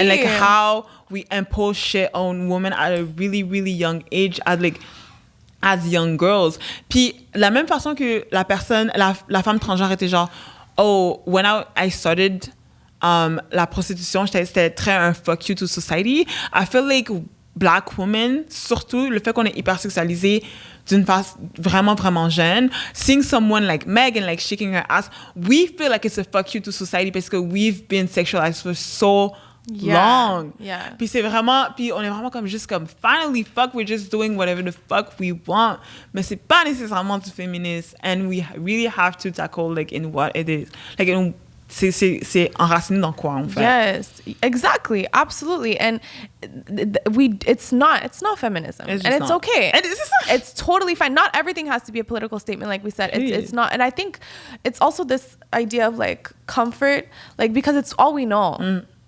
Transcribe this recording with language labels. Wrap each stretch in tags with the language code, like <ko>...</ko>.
<en>And like how we impose shit on women at a really really young age, as young girls.</en> <fr>Puis la même façon que la femme transgenre était genre, oh,</fr> <en>when I started</en> <fr>la prostitution, c'était très un</fr> <en>fuck you to society. I feel like black women,</en> <fr>surtout le fait qu'on est hypersexualisé d'une phase vraiment vraiment jeune,</fr> <en>seeing someone like Meg and like shaking her ass, we feel like it's a fuck you to society</en> <fr>parce que</fr> <en>we've been sexualized for so long. Yeah.</en> <fr>Puis on est vraiment juste comme</fr> <en>finally fuck, we're just doing whatever the fuck we want.</en> <fr>Mais c'est pas nécessairement du féminisme,</fr> <en>and we really have to tackle like in what it is.</en> <fr>Like c'est enraciné dans quoi en fait?</fr> <en>Yes, exactly, absolutely, and it's not feminism, and it's okay. It's totally fine. Not everything has to be a political statement, like we said. It's not, and I think it's also this idea of like comfort, like because it's all we know.</en>